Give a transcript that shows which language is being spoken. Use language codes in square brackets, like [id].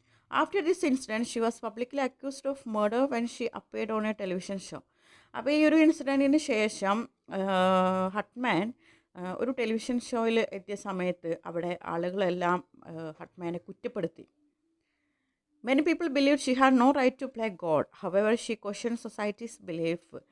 [en] After this incident, she was publicly accused of murder when she appeared on a television show. [ml] അപ്പോൾ ഈ ഒരു ഇൻസിഡൻറ്റിന് ശേഷം ഹട്ട്മാൻ ഒരു television ഷോയിൽ എത്തിയ സമയത്ത് അവിടെ ആളുകളെല്ലാം ഹട്ട്മാനെ കുറ്റപ്പെടുത്തി. [en] Many people believed she had no right to play God. However, she questioned society's belief.